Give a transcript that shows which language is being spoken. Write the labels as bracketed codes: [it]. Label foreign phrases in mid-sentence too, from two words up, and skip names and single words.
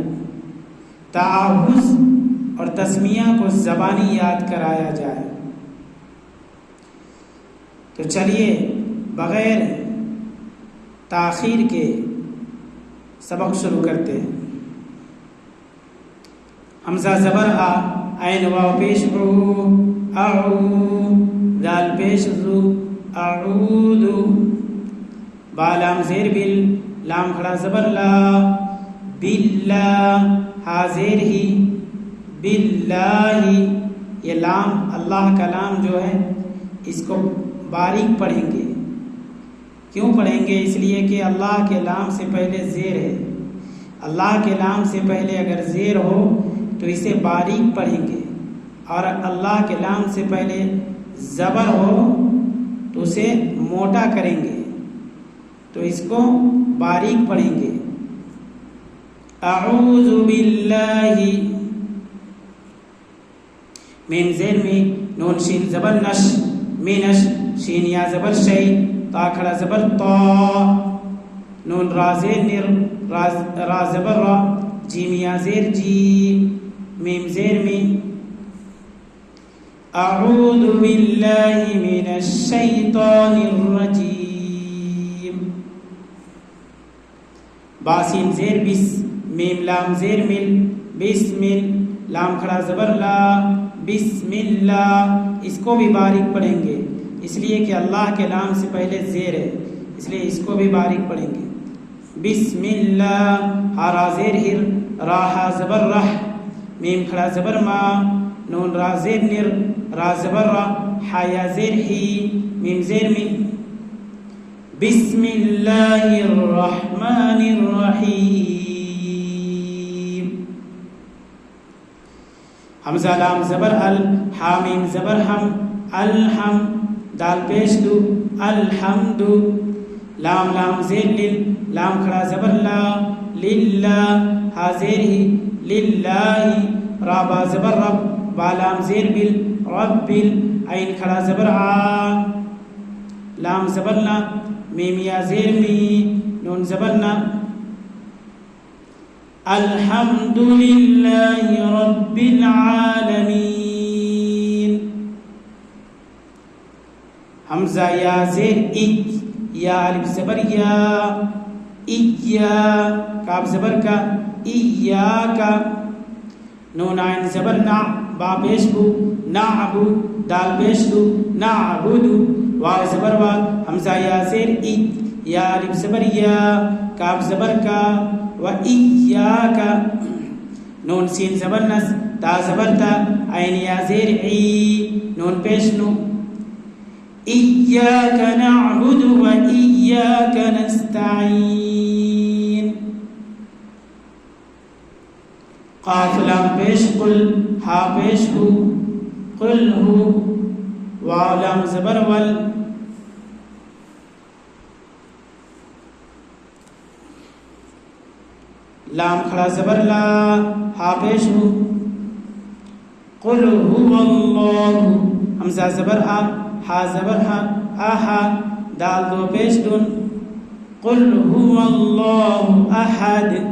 [ur] تعاوض اور تسمیہ کو زبانی یاد کرایا جائے۔ تو چلیے بغیر تاخیر کے سبق شروع کرتے ہیں۔ حمزہ زبر آ، عین واو پیش او، اعو، دال پیش زو، اعود۔ با لام زیر بل، لام کھڑا زبر لا، باللہ، ہا زیر ہی، باللہ۔ یہ لام اللہ کا لام جو ہے اس کو باریک پڑھیں گے۔ کیوں پڑھیں گے؟ اس لیے کہ اللہ کے لام سے پہلے زیر ہے۔ اللہ کے لام سے پہلے اگر زیر ہو تو اسے باریک پڑھیں گے، اور اللہ کے لام سے پہلے زبر ہو تو اسے موٹا کریں گے، تو اس کو باریک پڑھیں گے۔ اعوذ باللہ، میم زیر می، نون شین زبر نش، مینش، شین یا زبر شی، تا کھڑا زبر تا، نون را زیر نر، را زبر را، جیم یا زیر جی، میم زیر می۔ [ar] اعوذ باللہ من الشیطان الرجیم۔ [ur] باسین زیر بس، میم لام زیر مل، بسمل، لام کھڑا زبر لا، بسم اللہ۔ اس کو بھی باریک پڑھیں گے، اس لیے کہ اللہ کے لام سے پہلے زیر ہے، اس لیے اس کو بھی باریک پڑھیں گے۔ بسم اللہ، ہا زیر ہر، راہ زبر رہ، میم کھڑا زبر ما، نون را زیر نر، را زبر را، حیا زیر ہی، میم زیر می۔ [ar] بسم اللہ الرحمن الرحیم۔ [ur] حمزہ لام زبر ال، ہا میم زبر ہم، الحم، دال پیش دو، الحمد۔ لام لام زیر لل، لام کھڑا زبر لا، للہ، ہا زیر ہی، للہ۔ را با زبر رب، با لام زیر بل، رب بل، عین کھڑا زبر آ، لام زبر لا، میم یا زیر می، نون زبر نا۔ [ar] الحمد للہ رب العالمین۔ [ur] حمزہ یا زیر اک، یا الف زبر یا، ایا، کاف زبر کا، ایاکا، نون عین زبر نا، با پیش بو، نعبو، دال پیش دو نعبد واو زبر وا حمزہ یا زیر ای یا الف زبر یا کاف زبر کا و ایاک نون سین زبر نس تا زبر تا عین یا زیر ای نون پیش نو [ar] ایاک نعبد و ایاک نستعین [ur] قاف لام پیش قل ہا پیش ہو قل ہو واو لام زبر ول لام کھڑا زبر لا ہا پیش ہو [ar] قل هو اللہ [ur] حمزہ زبر آ ہا زبر ہا آہا دال دو پیش دن [ar] قل هو اللہ احد